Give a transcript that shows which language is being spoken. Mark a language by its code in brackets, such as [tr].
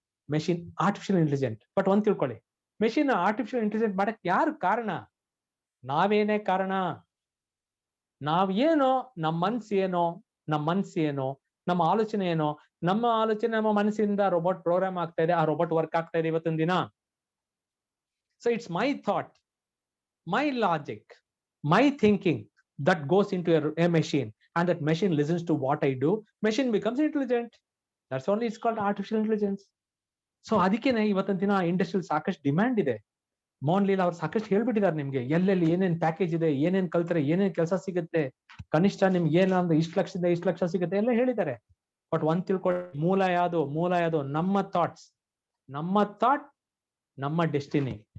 [kn] Machine artificial intelligent. But ಒಂದ್ ತಿಳ್ಕೊಳ್ಳಿ, machine artificial intelligent ಮಾಡಕ್ ಯಾರು ಕಾರಣ? ನಾವೇನೇ ಕಾರಣ. ನಾವ್ ಏನೋ, ನಮ್ಮ ಮನ್ಸು ಏನೋ, ನಮ್ಮ ಆಲೋಚನೆ ಏನೋ, ನಮ್ಮ ಆಲೋಚನೆ ನಮ್ಮ ಮನಸ್ಸಿಂದ ರೋಬೋಟ್ ಪ್ರೋಗ್ರಾಮ್ ಆಗ್ತಾ ಇದೆ, ಆ ರೋಬೋಟ್ ವರ್ಕ್ ಆಗ್ತಾ ಇದೆ ಇವತ್ತಿನ ದಿನ. [en] So it's my thought, my logic, my thinking that goes into a machine, and that machine listens to what I do. Machine becomes intelligent. That's only it's called artificial intelligence. [kn] So ಅದಕ್ಕೇನೆ ಇವತ್ತಿನ ದಿನ ಇಂಡಸ್ಟ್ರಿಯಲ್ಲಿ ಸಾಕಷ್ಟು demand ಇದೆ. ಮೋಹನ್ ಲೀಲಾ ಅವ್ರು ಸಾಕಷ್ಟು ಹೇಳ್ಬಿಟ್ಟಿದ್ದಾರೆ ನಿಮ್ಗೆ, ಎಲ್ಲೆಲ್ಲಿ ಏನೇನ್ ಪ್ಯಾಕೇಜ್ ಇದೆ, ಏನೇನ್ ಕಲ್ತ್ರೆ ಏನೇನ್ ಕೆಲಸ ಸಿಗುತ್ತೆ, ಕನಿಷ್ಠ ನಿಮ್ಗೆ ಏನಂದ್ರೆ ಇಷ್ಟು ಲಕ್ಷ ಸಿಗುತ್ತೆ ಎಲ್ಲ ಹೇಳಿದ್ದಾರೆ. ಬಟ್ ಒಂದ್ ತಿಳ್ಕೊಳ್ಳಿ, ಮೂಲ ಯಾವುದು? ನಮ್ಮ ಥಾಟ್ಸ್, ನಮ್ಮ ಡೆಸ್ಟಿನಿ.